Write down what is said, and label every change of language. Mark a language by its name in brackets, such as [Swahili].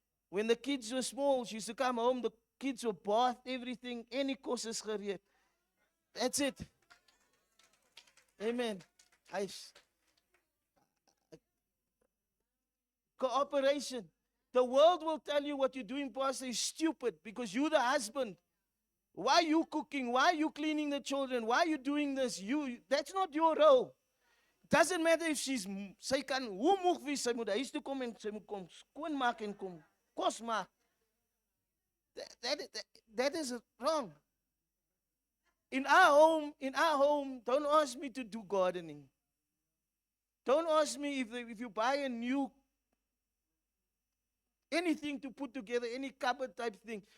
[English] When the kids were small, she used to come home, the kids were bathed, everything, any [Afrikaans] kos is gereed. [English] That's it. Amen. Cooperation. The world will tell you what you're doing, Pastor, is stupid because you're the husband. Why are you cooking? Why are you cleaning the children? Why are you doing this? That's not your role. Doesn't matter if [Afrikaans] sy kan hoe moeg wees, sy moet huis toe kom en sy moet kom skoon maak en kom kos maak. [English] That is wrong. In our home, don't ask me to do gardening. Don't ask me if you buy a new anything to put together, any cupboard type thing.